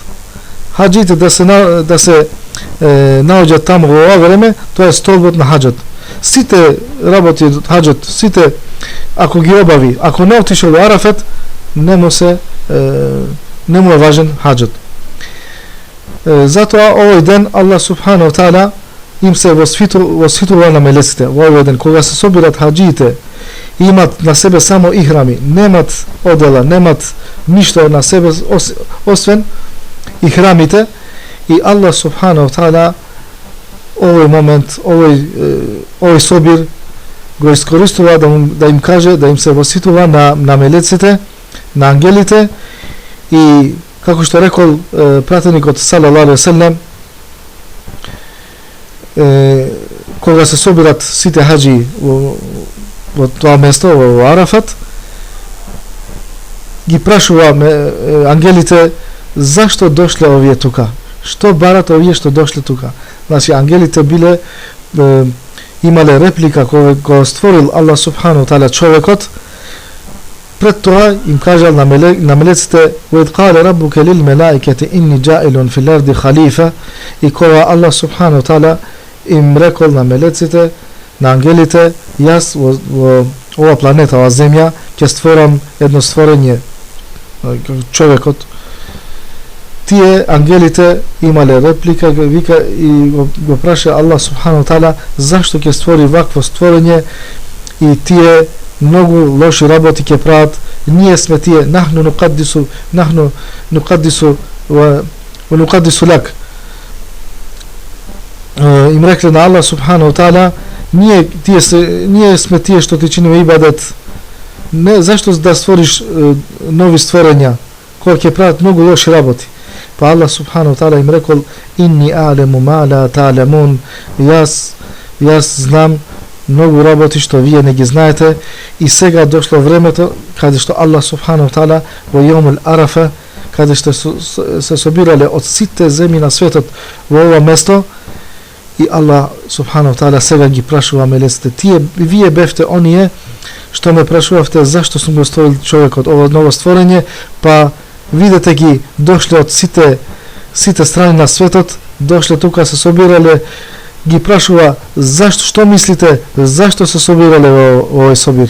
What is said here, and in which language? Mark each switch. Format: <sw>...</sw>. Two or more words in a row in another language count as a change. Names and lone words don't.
<mk>Хаџите да се наоѓаат таму во ова време, тоа е столбот на хаџот. Сите работи од хаџот, сите ако ги обави, ако не отишол во Арафет, не му е важен хаџот. Затоа овој ден</mk> <ar>الله سبحانه وتعالى</ar> <mk>им се восфитува на мелеците. Во овој ден кога се собират хаџиите, имат на себе само ихрами, немат одела, немат ништо на себе освен ихрамите, и</mk> <ar>الله سبحانه وتعالى</ar> <mk>овој момент, овој собир го искористува да им каже, да им се восфитува на мелеците, на ангелите, и како што рекол пратеникот</mk> <ar>صلى الله عليه وسلم,</ar> <mk>кога се собират сите хаџи во тоа место, во Арафат, ги прашува ангелите зашто дошле овие тука, што барат овие што дошле тука. Значи ангелите имале реплика кога створил</mk> <ar>الله سبحانه وتعالى</ar> <mk>човекот.</mk> <ar>Пред тоа им кажал на мелеците: "وإذ قال ربك للملائكة إني جاعل في الأرض خليفة",</ar> <mk>и кога</mk> <ar>الله سبحانه وتعالى</ar> <mk>им рекол на мелеците, на ангелите: "Јас во ова планета, ова земја, ќе створам едно створење, човекот." Тие ангелите имале реплика, вика и го праша</mk> <ar>الله سبحانه وتعالى</ar> <mk>зашто ќе створи вакво створење, и тие многу лоши работи ќе прават. Ние сме тие,</mk> <ar>نحن نقدس ولك.</ar> <mk>Им рекле на</mk> <ar>الله سبحانه وتعالى:</ar> <mk>ние сме тие што ти чиниме ибадет. Не зашто да створиш нови створења кои ќе прават многу лоши работи. Па</mk> <ar>الله سبحانه وتعالى</ar> <mk>им рекол:</mk> <ar>"إني أعلم ما لا تعلمون",</ar> <mk>јас знам многу работи што вие не ги знаете. И сега дошло времето каде што</mk> <ar>الله سبحانه وتعالى</ar> <mk>во јомул Арафа, каде што се собирале од сите земји на светот во ова место, и</mk> <ar>الله سبحانه وتعالى</ar> <mk>сега ги прашува мелеците: "Вие бевте оние што ме прашувавте зашто сум го створил човекот, ова ново створење, па видете ги дошле од сите страни на светот, дошле тука, се собирале." Ги прашува: "Зашто, што мислите, зашто се собирале во овој собир?</mk>